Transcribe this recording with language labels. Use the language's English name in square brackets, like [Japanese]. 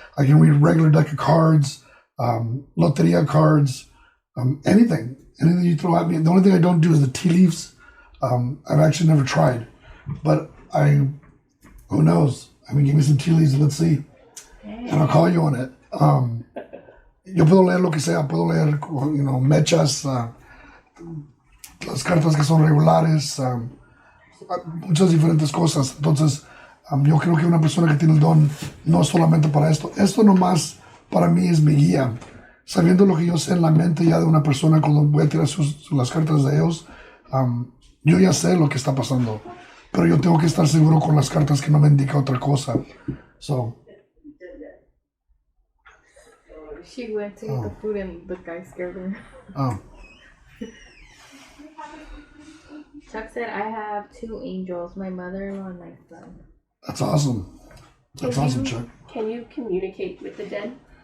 [English] I can read a regular deck of cards, loteria cards, anything you throw at me. The only thing I don't do is the tea leaves. I've actually never tried, but who knows? I mean, give me some tea leaves and let's see. And I'll call you on it. [Spanish] Yo puedo leer lo que sea, puedo leer, mechas, las cartas que son regulares, muchas diferentes cosas. Entonces, yo creo que una persona que tiene el don no es solamente para esto. Esto nomás para mí es mi guía. Sabiendo lo que yo sé en la mente ya de una persona cuando voy a tirar las cartas de ellos, yo ya sé lo que está pasando. Pero yo tengo que estar seguro con las cartas que no me indica otra cosa. [English] So, She went to get the food and the guy scared her. Oh. Chuck said, I have 2 angels, my mother-in-law and my son. That's awesome. That's awesome, Chuck. Can you communicate with the dead?